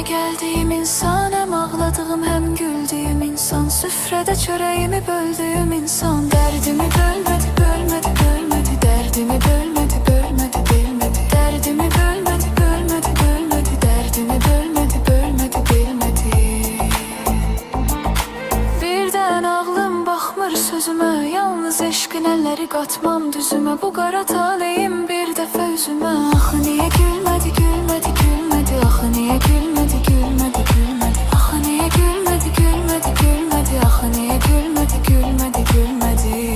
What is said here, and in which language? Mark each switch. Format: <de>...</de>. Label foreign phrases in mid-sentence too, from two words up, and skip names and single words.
<tr>sevdiğim insan, hem ağladığım hem güldüğüm insan, süfrede çöreğimi böldüğüm insan. Derdimi bölmedi, bölmedi, bölmedi, derdimi bölmedi, bölmedi, bölmedi, derdimi bölmedi, bölmedi, bölmedi, derdimi bölmedi, bölmedi, bölmedi.</tr> <az>Birden ağlım baxmır sözümə, yalnız eşqin əlləri qatmam düzümə. Bu qara taleyim bir dəfə üzümə. Axı niyə gülmədi, gülmədi, gülmədi, axı niyə gülmədi, gülmədi, gülmədi, axı niyə gülmədi, gülmədi, gülmədi, axı niyə gülmədi, gülmədi, gülmədi.</az>